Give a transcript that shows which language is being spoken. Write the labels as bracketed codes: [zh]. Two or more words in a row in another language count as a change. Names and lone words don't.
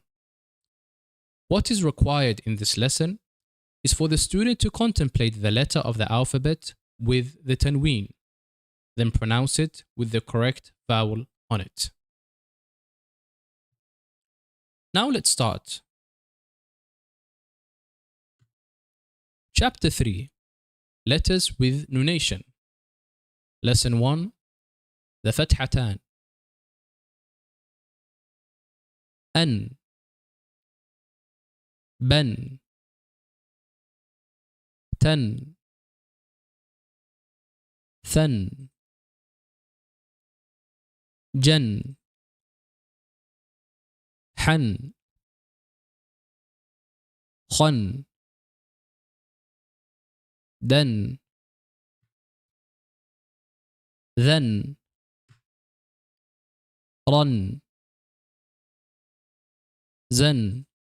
[en] What is required in this lesson is for the student to contemplate the letter of the alphabet with the tanween, then pronounce it with the correct vowel on it. Now let's start. Chapter 3, Letters with Nunation. Lesson 1, the Fathatan. [ar] An, ban, tan, than, jan, حن خن دن ذن رن زن